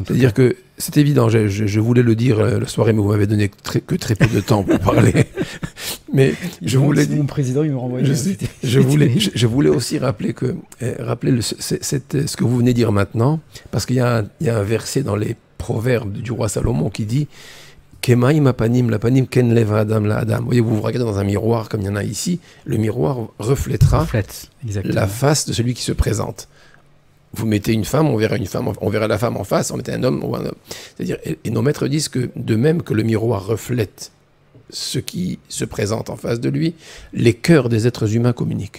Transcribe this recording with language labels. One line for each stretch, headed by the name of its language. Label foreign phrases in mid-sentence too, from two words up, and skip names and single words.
French: C'est-à-dire que c'est évident, je voulais le dire la soirée, mais vous m'avez donné que très peu de temps pour parler. Mais mon président, il me renvoyait. Je voulais aussi rappeler ce que vous venez de dire maintenant, parce qu'il y a un verset dans les Proverbes du roi Salomon qui dit
Hebrew: כמים הפנים לפנים כן לב האדם לאדם.
French: Voyez, vous regardez dans un miroir comme il y en a ici, le miroir reflètera la face de celui qui se présente. Vous mettez une femme, on verra la femme en face, on mettait un homme, on voit un homme. C'est-à-dire, et nos maîtres disent que de même que le miroir reflète ce qui se présente en face de lui, les cœurs des êtres humains communiquent.